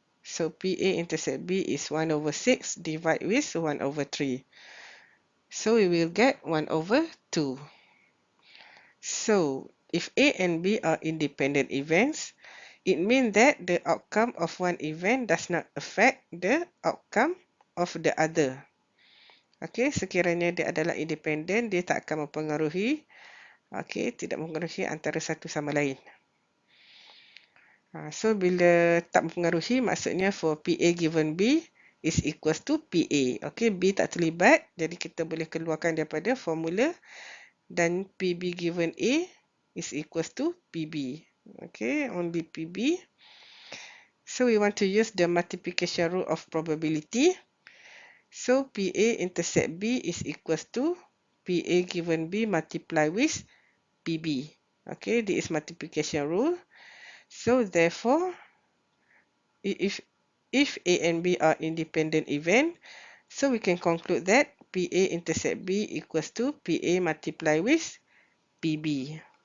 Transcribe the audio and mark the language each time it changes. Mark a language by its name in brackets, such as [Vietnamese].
[English] So PA intersect B is 1/6 divided with 1/3. So we will get 1/2. So if A and B are independent events, it means that the outcome of one event does not affect the outcome of the other. [Malay] Okay, sekiranya dia adalah independent, dia tak akan mempengaruhi, tidak mempengaruhi antara satu sama lain. [English] So [Malay] bila tak mempengaruhi, maksudnya [English] for PA given B is equals to PA. [Malay] Okay, B tak terlibat, jadi kita boleh keluarkan daripada formula, dan [English] PB given A is equals to PB. Okay, only PB. So we want to use the multiplication rule of probability. So PA intersect B is equals to PA given B multiply with PB. Okay, this is multiplication rule. So therefore, if A and B are independent event, so we can conclude that PA intersect B equals to PA multiply with PB.